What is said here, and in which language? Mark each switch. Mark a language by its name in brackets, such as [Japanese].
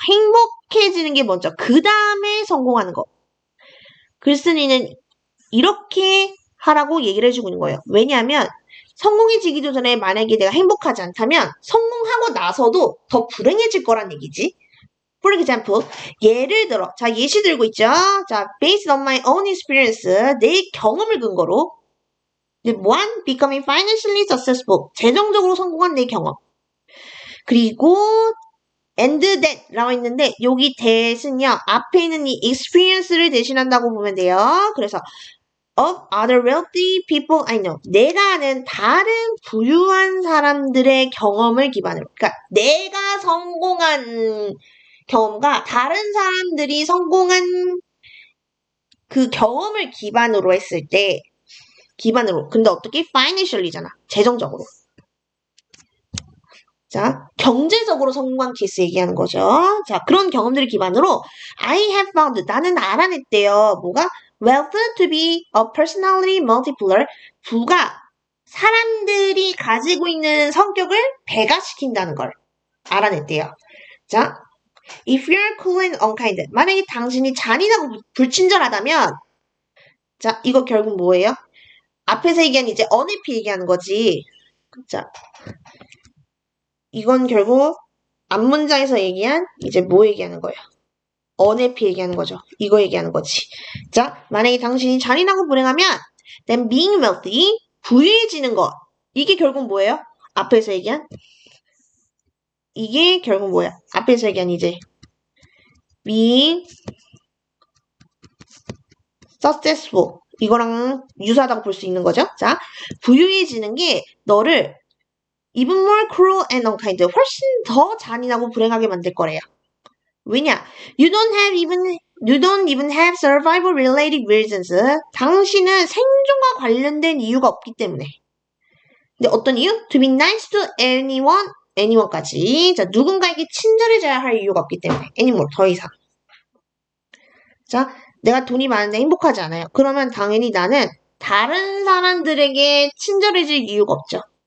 [Korean] 행복해지는 게 먼저, 그 다음에 성공하는 거. 글쓴이는 이렇게 하라고 얘기를 해주고 있는 거예요. 왜냐하면 성공해지기도 전에 만약에 내가 행복하지 않다면 성공하고 나서도 더 불행해질 거란 얘기지. [English] For example, [Korean] 예를 들어, 자, 예시 들고 있죠? [English] 자, based on my own experience, [Korean] 내 경험을 근거로. [English] one, becoming financially successful, [Korean] 재정적으로 성공한 내 경험. 그리고 [English] and that [Korean] 라고 있는데 여기 that은요 앞에 있는 이 experience를 대신한다고 보면 돼요. [English] 그래서 of other wealthy people I know. [Korean] 내가 아는 다른 부유한 사람들의 경험을 기반으로. 그러니까 내가 성공한 경험과 다른 사람들이 성공한 그 경험을 기반으로 했을 때 근데 어떻게? financially잖아. 재정적으로. 자, 경제적으로 성공한 케이스 얘기하는 거죠. 자, 그런 경험들을 기반으로 [English] I have found, [Korean] 나는 알아냈대요. [English] 뭐가? Wealth to be a personality multiplier. [Korean] 부가 사람들이 가지고 있는 성격을 배가시킨다는 걸 알아냈대요. [English] 자, if you're cool and unkind. [Korean] 만약에 당신이 잔인하고 불친절하다면 자, 이거 결국 뭐예요? 앞에서 얘기한 이제 unhappy 얘기하는 거지. 자, 이건 결국 앞문장에서 얘기한 이제 뭐 얘기하는 거예요? unhappy 얘기하는 거죠. 이거 얘기하는 거지. 자, 만약에 당신이 잔인하고 불행하면 [English] then being wealthy, [Korean] 부유해지는 것. 이게 결국 뭐예요? 앞에서 얘기한 이게 결국 뭐야? 앞에서 얘기한 이제 [English] being successful [Korean] 이거랑 유사하다고 볼 수 있는 거죠. 자, 부유해지는 게 너를 [English] even more cruel and unkind, [Korean] 훨씬 더 잔인하고 불행하게 만들 거래요. 왜냐? [English] You don't even have survival related reasons. [Korean] 당신은 생존과 관련된 이유가 없기 때문에. 근데 어떤 이유? [English] To be nice to anyone [Korean] 까지. 자, 누군가에게 친절해져야 할 이유가 없기 때문에. [English] anymore, [Korean] 더 이상. 자, 내가 돈이 많은데 행복하지 않아요. 그러면 당연히 나는 다른 사람들에게 친절해질 이유가 없죠.